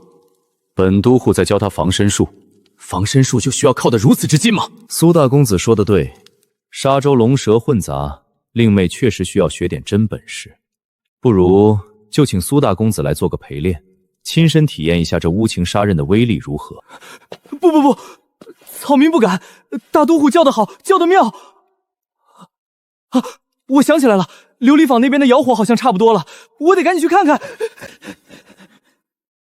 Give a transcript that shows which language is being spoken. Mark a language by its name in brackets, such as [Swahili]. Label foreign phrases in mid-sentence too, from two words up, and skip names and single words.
[Chinese] 本都護在教他防身術，防身術就需要靠得如此之近嗎？蘇大公子說得對，沙州龍蛇混雜，令妹確實需要學點真本事。不如就請蘇大公子來做個陪練，親身體驗一下這烏情殺人的威力如何？不，草民不敢。大都護教得好，教得妙。啊，我想起來了，琉璃坊那邊的窯火好像差不多了，我得趕緊去看看。